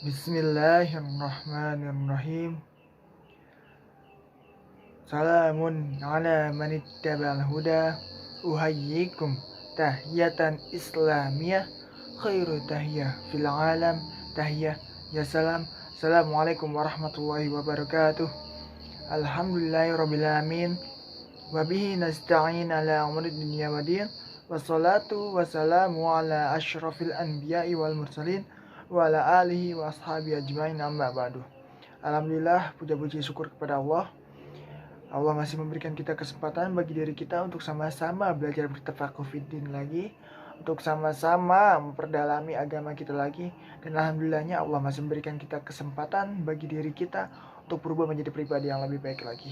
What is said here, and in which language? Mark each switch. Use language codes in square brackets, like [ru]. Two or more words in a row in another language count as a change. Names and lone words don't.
[ar] بسم الله الرحمن الرحيم. سلام على من اتبع الهدى. أحييكم تحية إسلامية خير تحية في العالم تحية يا سلام. السلام عليكم ورحمة الله وبركاته. الحمد لله رب العالمين. وبه نستعين على أمور الدنيا والدين. والصلاة والسلام على أشرف الأنبياء والمرسلين وعلى آله وأصحابه أجمعين أما بعد. Alhamdulillah, [id] puja-puji syukur kepada Allah. Allah masih memberikan kita kesempatan bagi diri kita untuk sama-sama belajar bertafakuh fiddin lagi, untuk sama-sama memperdalami agama kita lagi. Dan alhamdulillahnya Allah masih memberikan kita kesempatan bagi diri kita untuk berubah menjadi pribadi yang lebih baik lagi.